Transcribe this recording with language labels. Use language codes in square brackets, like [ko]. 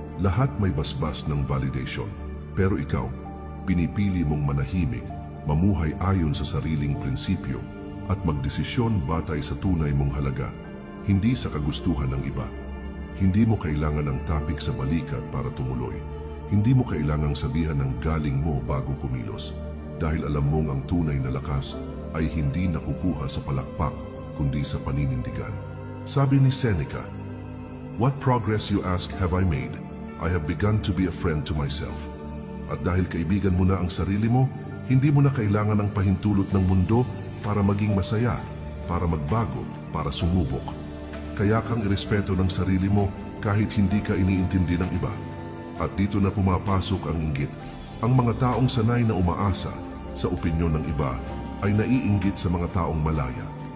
[tl] Lahat may basbas ng validation. Pero ikaw, pinipili mong manahimik, mamuhay ayon sa sariling prinsipyo, at magdesisyon batay sa tunay mong halaga, hindi sa kagustuhan ng iba. Hindi mo kailangan ng topic sa balikat para tumuloy. Hindi mo kailangang sabihan ng galing mo bago kumilos. Dahil alam mong ang tunay na lakas ay hindi nakukuha sa palakpak, kundi sa paninindigan. Sabi ni [en] Seneca, "What progress you ask have I made? I have begun to be a friend to myself." [tl] At dahil kaibigan mo na ang sarili mo, hindi mo na kailangan ng pahintulot ng mundo para maging masaya, para magbago, para sumubok. Kaya kang irespeto ng sarili mo kahit hindi ka iniintindi ng iba. At dito na pumapasok ang inggit. Ang mga taong sanay na umaasa sa opinyon ng iba ay naiinggit sa mga taong malaya.